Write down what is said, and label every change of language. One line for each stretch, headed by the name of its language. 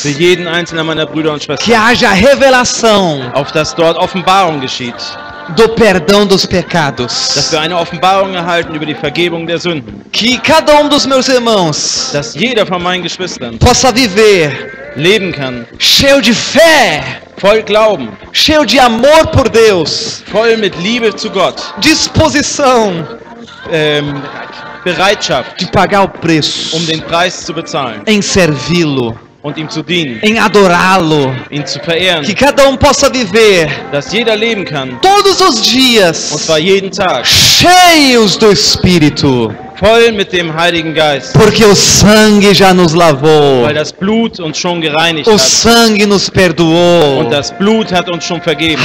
German: für jeden einzelnen meiner Brüder und
Portuguese: que
German: Schwestern,
Portuguese: haja revelação
German: auf dass dort Offenbarung geschieht,
Portuguese: do perdão dos
German: dass
Portuguese: pecados.
German: wir eine Offenbarung erhalten über die Vergebung der Sünden,
Portuguese: Que cada dos meus irmãos
German: dass jeder von meinen Geschwistern
Portuguese: possa viver
German: leben kann,
Portuguese: cheio de fé,
German: voll Glauben,
Portuguese: cheio de amor por Deus,
German: voll mit Liebe zu Gott,
Portuguese: disposição
German: Bereitschaft,
Portuguese: de pagar o preço,
German: den Preis zu bezahlen
Portuguese: em servi-lo,
German: und ihm zu dienen,
Portuguese: em adorá-lo.
German: ihn zu verehren,
Portuguese: Que cada possa viver
German: dass jeder leben kann,
Portuguese: todos os
German: und
Portuguese: dias
German: zwar jeden Tag,
Portuguese: cheios do Espírito,
German: voll mit dem Heiligen Geist,
Portuguese: porque o sangue já nos lavou,
German: weil das Blut uns schon gereinigt
Portuguese: o
German: hat
Portuguese: sangue nos perdoou.
German: und das Blut hat uns schon vergeben.